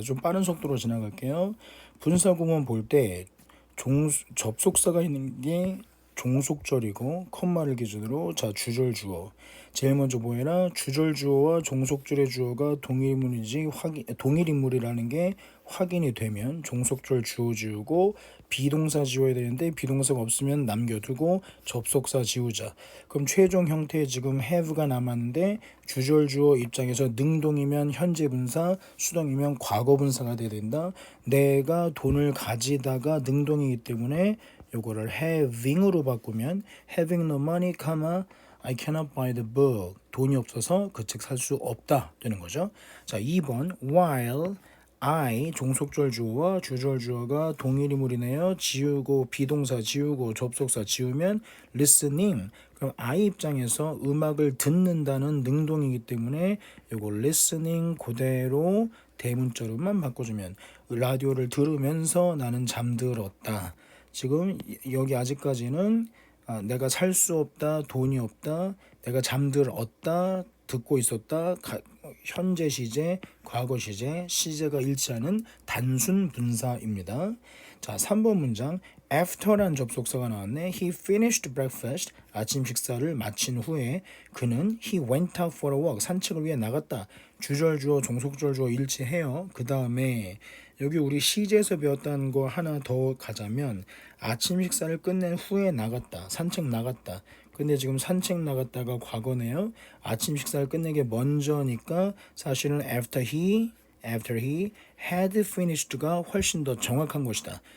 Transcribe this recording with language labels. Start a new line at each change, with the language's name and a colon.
Korean: 좀 빠른 속도로 지나갈게요. 분사구문 볼 때 접속사가 있는 게 종속절이고 컴마를 기준으로 자 주절 주어 제일 먼저 뭐해라 주절 주어와 종속절의 주어가 동일 인물이라는 게 확인이 되면 종속절 주어 지우고 비동사 지워야 되는데 비동사가 없으면 남겨두고 접속사 지우자. 그럼 최종 형태에 지금 have가 남았는데 주절 주어 입장에서 능동이면 현재 분사, 수동이면 과거 분사가 돼야 된다. 내가 돈을 가지다가 능동이기 때문에 요거를 having으로 바꾸면
English: having no money, I cannot buy the book.
Korean: 돈이 없어서 그 책 살 수 없다 되는 거죠. 자, 2번 while I 종속절 주어와 주절 주어가 동일인물이네요. 지우고 비동사 지우고 접속사 지우면 listening. 그럼 I 입장에서 음악을 듣는다는 능동이기 때문에 요거 listening 그대로 대문자로만 바꿔주면 라디오를 들으면서 나는 잠들었다. 지금 여기 아직까지는 내가 살 수 없다, 돈이 없다, 내가 잠들었다, 듣고 있었다, 현재 시제, 과거 시제, 시제가 일치하는 단순 분사입니다. 자, 3번 문장 after란 접속사가 나왔네.
English: He finished breakfast.
Korean: 아침 식사를 마친 후에 그는
English: he went out for a walk.
Korean: 산책을 위해 나갔다. 주절 주어, 종속절 주어 일치해요. 그 다음에 여기 우리 시제에서 배웠다는 거 하나 더 가자면 아침 식사를 끝낸 후에 나갔다. 산책 나갔다. 근데 지금 산책 나갔다가 과거네요. 아침 식사를 끝내기 먼저니까 사실은
English: after he had finished
Korean: 가 훨씬 더 정확한 것이다.